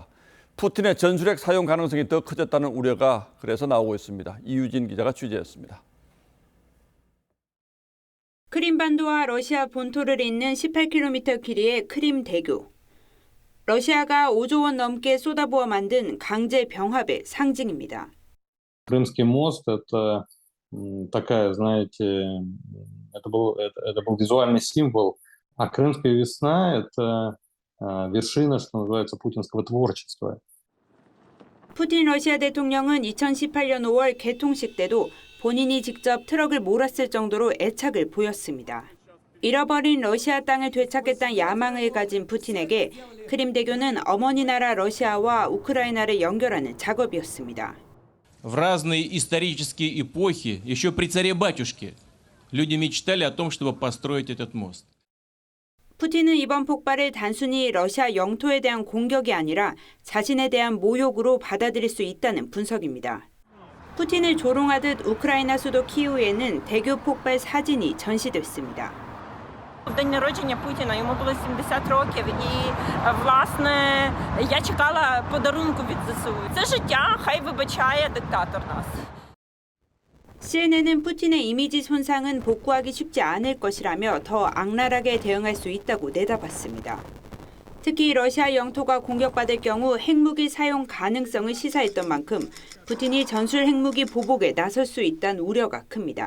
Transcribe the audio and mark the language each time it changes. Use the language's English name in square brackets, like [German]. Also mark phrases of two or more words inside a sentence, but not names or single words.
[Korean] 푸틴의 전술핵 사용 가능성이 더 커졌다는 우려가 그래서 나오고 있습니다. 이유진 기자가 취재했습니다. 크림반도와 러시아 본토를 잇는 18km 길이의 크림대교. 러시아가 5조 원 넘게 쏟아부어 만든 강제 병합의 상징입니다. [Russian] Крымский мост – это такая, знаете, это был визуальный символ, а Крымская весна – это вершина, что называется, путинского творчества. [Korean] 푸틴 러시아 대통령은 2018년 5월 개통식 때도 본인이 직접 트럭을 몰았을 정도로 애착을 보였습니다. 잃어버린 러시아 땅을 되찾겠다는 야망을 가진 푸틴에게 크림대교는 어머니 나라 러시아와 우크라이나를 연결하는 작업이었습니다. [Russian] В разные исторические эпохи, еще при царе-батюшке, люди мечтали о том, чтобы построить этот мост. [Korean] 푸틴은 이번 폭발을 단순히 러시아 영토에 대한 공격이 아니라 자신에 대한 모욕으로 받아들일 수 있다는 분석입니다. 푸틴을 조롱하듯 우크라이나 수도 키이우에는 대교 폭발 사진이 전시됐습니다. [Ukrainian] В день народження Путіна йому було 70 років і, власне, я чекала подарунку від ЗСУ. Це життя, хай вибачає диктатор нас. [Korean] CNN은 푸틴의 이미지 손상은 복구하기 쉽지 않을 것이라며 더 악랄하게 대응할 수 있다고 내다봤습니다. 특히 러시아 영토가 공격받을 경우 핵무기 사용 가능성을 시사했던 만큼 푸틴이 전술 핵무기 보복에 나설 수 있다는 우려가 큽니다.